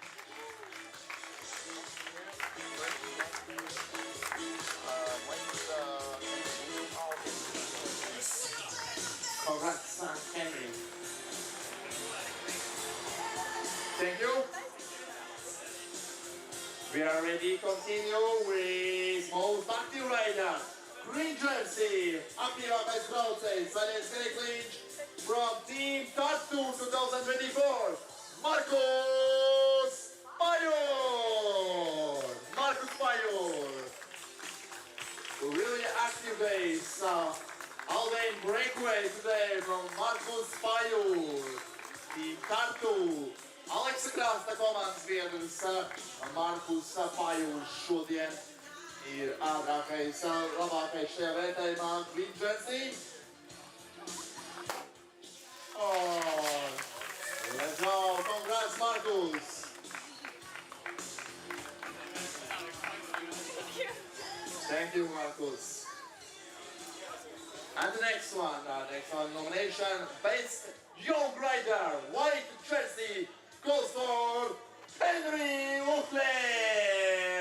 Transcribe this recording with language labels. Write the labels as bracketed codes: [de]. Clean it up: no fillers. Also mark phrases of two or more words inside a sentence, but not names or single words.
[en] Congrats, Henry. Thank you. We are ready to continue with most active rider. Green jersey, [lv] apdovanoti braucējs, zaļais kriekliņš [en] from team [lv] Tartu 2024, Markus Pajor. [en] Markus Pajor. Really active days. All day breakaway today from Markus Pajor. Team Tartu. [lv] Aleksa Krasta komandas biedrs Markus Pajors šodien ir ātrākais, labākais šajā vērtējumā [en] green jersey. Oh, let's go! Congrats, Markus! Thank you, Markus. And the next one nomination, Best Young Rider, white jersey, goes for Henry Oakland.